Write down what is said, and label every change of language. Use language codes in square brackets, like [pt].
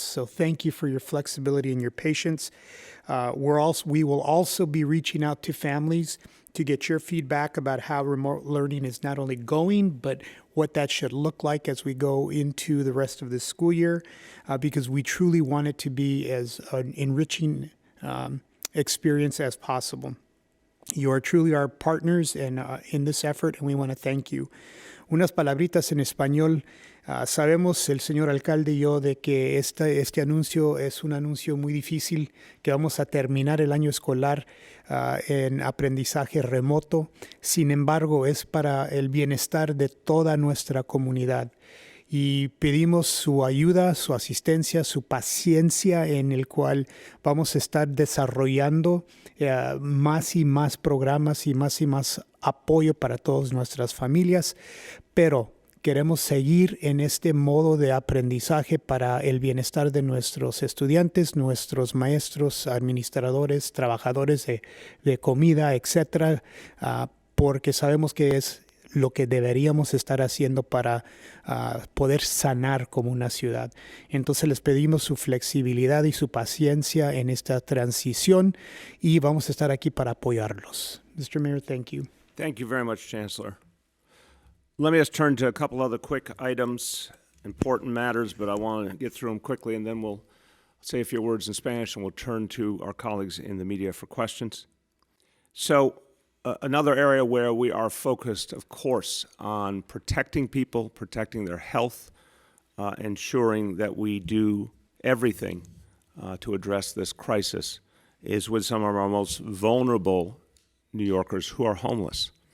[en] So thank you for your flexibility and your patience. We will also be reaching out to families to get your feedback about how remote learning is not only going, but what that should look like as we go into the rest of this school year, because we truly want it to be as an enriching experience as possible. You are truly our partners in this effort, and we want to thank you. [es] Unas palabritas en español. Sabemos, el señor alcalde y yo, de que este anuncio es un anuncio muy difícil, que vamos a terminar el año escolar en aprendizaje remoto. Sin embargo, es para el bienestar de toda nuestra comunidad. Y pedimos su ayuda, su asistencia, su paciencia, en el cual vamos a estar desarrollando más y más programas y más apoyo para todas nuestras familias, pero queremos seguir en este modo de aprendizaje para el bienestar de nuestros estudiantes, nuestros maestros, administradores, trabajadores de comida, etcétera, porque sabemos que es lo que deberíamos estar haciendo para poder sanar como una ciudad. Entonces les pedimos su flexibilidad y su paciencia en esta transición, y vamos a estar aquí para apoyarlos. [en] Mr. Mayor, thank you. Thank you very much, Chancellor. Let me just turn to a couple other quick items, important matters, but I want to get through them quickly, and then we'll say a few words in Spanish, and we'll turn to our colleagues in the media for questions. So, another area where we are focused, of course, on protecting people, protecting their health, ensuring that we do everything to address this crisis, is with some of our most vulnerable New Yorkers who are homeless.